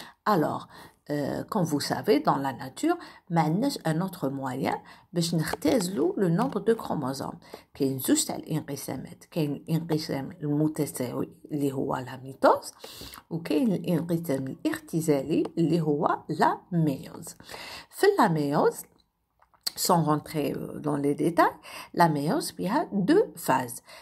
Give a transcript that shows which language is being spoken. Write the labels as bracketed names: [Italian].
[French] Alors, comme vous savez, dans la nature, معناش un autre moyen [Arabic] باش نختزلوا [French] le nombre de chromosomes. [Arabic] كاين زوج تاع الانقسامات، كاين الانقسام المتساوي اللي هو لا ميتوز، وكاين الانقسام الاختزالي اللي هو لا ميوز. [French] في لا ميوز sans rentrer dans les détails, la méiose a deux phases.